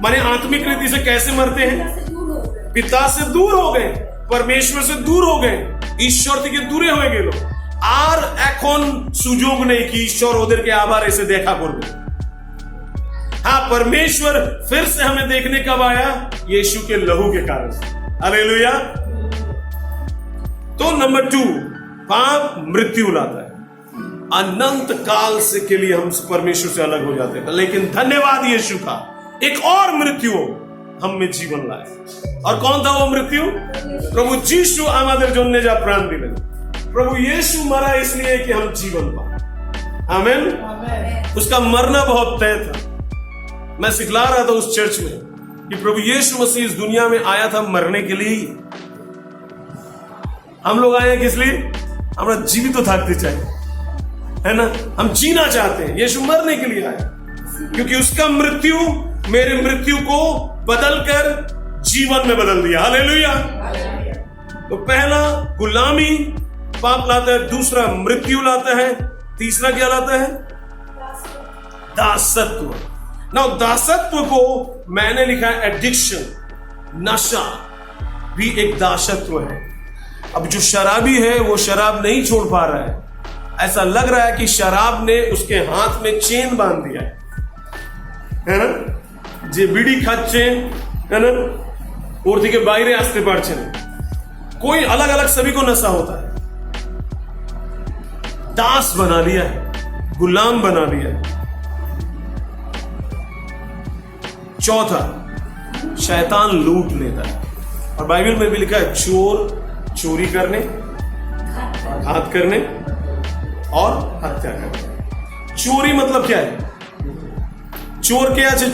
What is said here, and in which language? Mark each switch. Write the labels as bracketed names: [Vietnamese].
[Hindi] माने आत्मिक रीति से कैसे मरते हैं? पिता से दूर हो गए, परमेश्वर से दूर हो गए, [Bangla] ঈশ্বর থেকে দূরে হয়ে গেল। আর এখন সুযোগ নেই [Hindi] कि [Bangla] ঈশ্বর ওদেরকে আবার এসে দেখা করবে। [Hindi] हाँ, परमेश्वर फिर से हमें देखने कब आया? यीशु के लहू के कारण। हालेलुया। तो नंबर 2, पाप मृत्यु लाता है, अनंत काल से के लिए हम परमेश्वर से अलग हो जाते हैं। लेकिन धन्यवाद यीशु का, एक और मृत्यु हम में जीवन लाए। और कौन था वो मृत्यु? [Bangla] प्रभु यीशु আমাদের জন্য যা প্রাণ দিলেন। [Hindi] प्रभु यीशु मरा इसलिए कि हम जीवन पाए। आमीन। उसका मरना बहुत तय था। मैं सिखला रहा था उस चर्च में कि प्रभु यीशु मसीह इस दुनिया में आया था मरने के लिए। हम लोग आए हैं किस लिए? हमारा जीवित तो थाकते चाहिए, है ना, हम जीना चाहते हैं। यीशु मरने के लिए आया, क्योंकि उसका मृत्यु मेरे मृत्यु को बदलकर जीवन में बदल दिया। हालेलुया। तो पहला गुलामी पाप लाता है, दूसरा मृत्यु लाता है, तीसरा क्या लाता है? दासत्व। ना दासत्व को मैंने लिखा है एडिक्शन, नशा भी एक दासत्व है। अब जो शराबी है वो शराब नहीं छोड़ पा रहा है, ऐसा लग रहा है कि शराब ने उसके हाथ में चेन बांध दिया है। है ना, [Bangla] যে বিড়ি খাচ্ছে, है ना, ওর থেকে বাইরে আসতে পারছে না। [Hindi] कोई अलग अलग सभी को नशा होता है, दास बना लिया है, गुलाम बना लिया है। चौथा, शैतान लूट लेता है, और बाइबल में भी लिखा है चोर चोरी करने, घात करने और हत्या करने। चोरी मतलब क्या है? चोर क्या है?